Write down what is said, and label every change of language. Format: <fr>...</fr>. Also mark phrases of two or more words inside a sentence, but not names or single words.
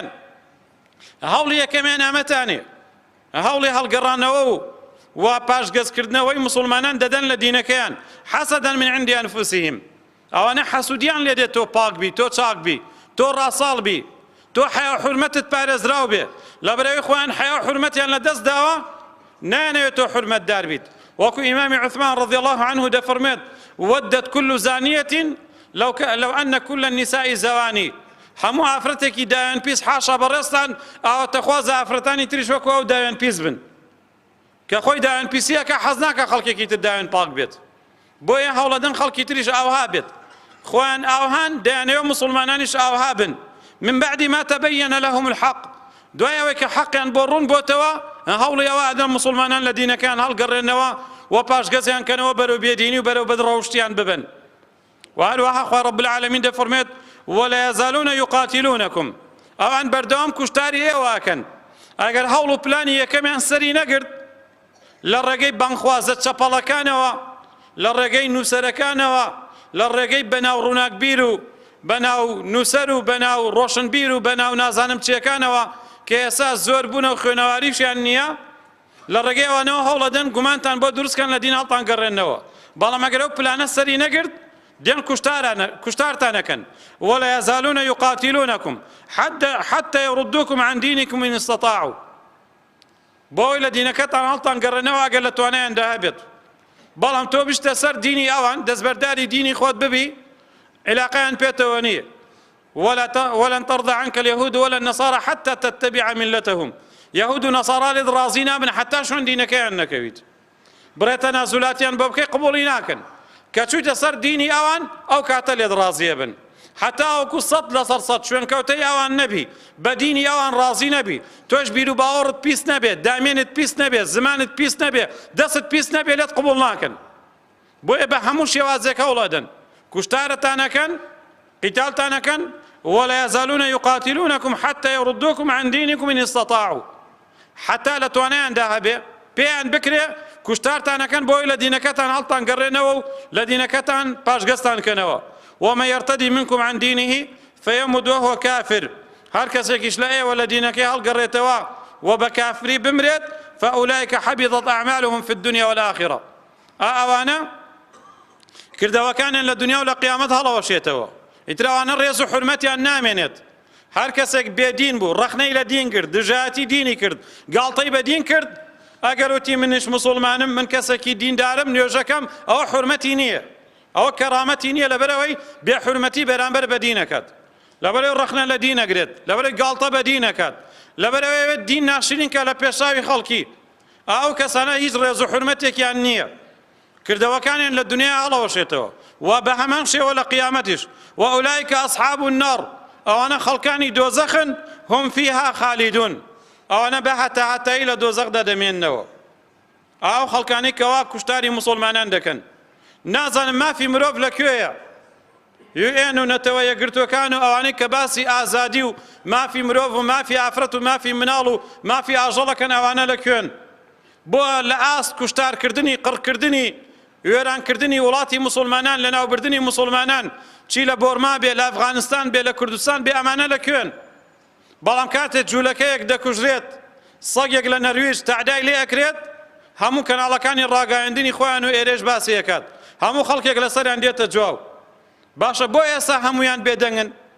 <ckb>هەوڵی یەکەمیان ئەمەتانێ، هەوڵی هەڵگەڕانەوە و پاشگەزکردنەوەی موسڵمانان دەدەن لە دینەکەیان،</ckb> <ar>حەسەدەن من عندی ئەنفوسیهم.</ar> <ckb>ئەوانە حەسوودیان لێ دێت تۆ پاک بی، تۆ چاک بی، تۆ ڕاساڵ بی، تۆ حیا و حورمەتت پارێزراو بێ. لە بەرەوەی خۆیان حیا و حورمەتیان لە دەست داوە، نایانەوێت تۆ حورمەتدار بیت. وەکو ئیمامی عوثمان</ckb> <ar>رضی الله عنه</ar> <ckb>دەفەرمێت</ckb> <ar>ودت كل زانية لو أن كل النساء زواني.</ar> <ckb>هەموو ئافرەتێکی داوێن پیس حاشا بەڕێستان ئاواتەخوازە ئافرەتانی تریش وەکو ئەو داوێن پیس بن، کە خۆی داوێن پیسیەکە حەز ناکە خەڵکێکی تر داوێن پاک بێت. بۆیە هەوڵەدەن خەڵکی تریش ئاوها بێت، خۆیان ئاوهان دەیانەوێ موسڵمانانیش ئاوها بن.</ckb> <ar>من بعد ما تبين لهم الحق،</ar> <ckb>دوای ئەوەی کە حەقیان بۆ ڕوون بۆتەوە هەوڵی ئەوە ئەدەن موسڵمانان لە دینەکان هەڵگەڕێنەوە و پاشگەزیان کەنەوە بەرەو بێدینی و بەرەو بەدڕەوشتیان ببن. وهروەها خوا</ckb> <ar>رب العالمین</ar> <ckb>دەفەرمێت</ckb> <ar>ولا يزالون يقاتلونكم،</ar> <ckb>ئەوان بەردەوام کوشتاری ئێوەکەن. ئەگەر هەوڵ و پلانی یەکەمیان سەری نەگرت لە ڕێگەی بانخوازە چەپەڵەکانەوە، لە ڕێگەی نووسەرەکانەوە، لە ڕێگەی بەناو ڕووناکبیر و بەناو نووسەر و بەناو ڕۆشنبیر و بەناو نازانم چیەکانەوە کە ئێستا زۆر بوونە و خوێنەواریشیان نییە، لە ڕێگەی ئەوانەوە هەوڵەدەن گومانتان بۆ دروستکەن لە دین هەڵتان گەڕێنەوە. بەڵام ئەگەر ئەو پلانە سەری نەگرت دێن کوشتارتانەکەن.</ckb> <ar>ولا يزالون يقاتلونكم حتى يردوكم عن دينكم إن استطاعوا.</ar> <ckb>بۆی لە دینەکەتان هەڵتان گەڕێنەوە ئەگەر لە توانایاندا هەبێت. بەڵام تۆ بشتە سەر دینی ئەوان، دەستبەرداری دینی خۆت ببی، علاقەیان پێتەوە نییە.</ckb> <ar>ولن ترضى عنك اليهود ولا النصارى حتى تتبع ملتهم.</ar> <ckb>يهود و نەسارا لێت ڕازی نابن حتا شوێن دینەکەیان نەکەویت. بڕێتە نازولاتیان بۆ بکەی قبوڵی ناکەن، کە چوویتە سەر دینی ئەوان ئەو کاتە لێت ڕازیە بن. حتا وەکو 100% شوێنکەوتەی ئەوان نەبی، بە دینی ئەوان ڕازی نەبی، تۆش بیر و باوەڕت پیس نەبێت، دامێنت پیس نەبێت، زمانت پیس نەبێت، دەست پیس نەبێت، لێت قبوڵ ناکەن. بۆیە بە هەموو شێوازێک هەوڵەدەن کوشتارتانەکەن، قیتالتانەکەن.</ckb> <ar>ولا يزالون يقاتلونكم حتى يردوكم عن دينكم إن استطاعوا.</ar> <ckb>حتا لە توانایاندا هەبێ پێیان بکرێ کوشتارتانەکەن بۆی لە دینەکەتان هەڵتان گەڕێنەوە و لە دینەکەتان پاشگەستان کەنەوە.</ckb> <ar>ومن يرتدي منكم عن دينه فيمت وهو كافر</ar> <ckb>هەر کەسێکیش لە ئێوە لە دینەکەی هەڵگەڕێتەوە و بە کافری بمرێت</ckb> <ar>فأولئك حبطت أعمالهم في الدنيا والآخرة</ar> <ckb>ئەوانە کردەوەکانیان لە دنیا و لە قیامەت هەڵەوەشێتەوە ئیتر ئەوانە ڕێز و حورمەتیان نامێنێت هەر کەسێک بێدین بوو ڕەخنەی لە دین کرد دژایەتی دینی کرد گاڵتەی بە دین کرد ئەگەر وتی منش مسلمانم من کەسێکی دیندارم نوێژەکەم ئەوە حورمەتی نییە ئەوە کەرامەتی نییە لەبەرەوەی بێحورمەتی بەرامبەر بە دینەکەت لەبەرەوەی ڕەخنە لە دینەگرێت لەبەرەوەی گاڵتە بە دینەکەت لەبەرەوەی دین ناشرین کە لە پێشاوی خەڵکی ئەو کەسانە هیچ ڕێز و حورمەتێکیان نییە کردەوەکانیان لە دنیا هەڵەوەشێتەوە و بە هەمان شێوە لە قیامەتیش</ckb> <ar>وأولئك أصحاب النار</ar> <ckb>ئەوانە خەڵکانی دۆزەخن</ckb> <ar>هم فيها خالدون</ar> <ckb>ئەوانە بە هەتایی لە دۆزەخدا دەمێننەوە ئەو خەڵکانی کەوا کوشتاری مسلمانان دەکەن نازانم مافی مرۆڤ لەکوێیە UN و نەتەوە یەکگرتوەکان و ئەوانەی کە باسی ئازادی و مافی مرۆڤ و مافی ئافرەت و مافی مناڵ و مافی ئاژەڵەکەن ئەوانە لەکوێن بۆ لە ئاست کوشتارکردنی قڕکردنی وێرانکردنی وڵاتی مسلمانان لە ناوبردنی مسلمانان چی لە بۆرما بێ لە ئەفغانستان بێ لە کوردستان بێ ئەمانە لەکوێن بەڵام کاتێک جوولەکەیەک دەکوژرێت سەگێک لە نەرویج تەعدای لێ ئەکرێت هەموو کەناڵەکانی ڕاگەیاندنی خۆیان و ئێرێش باسی ئەکات هەموو خەڵکێک لەسەریان دێتە جواو باشە بۆ ئێستا هەمویان بێدەنگن</ckb>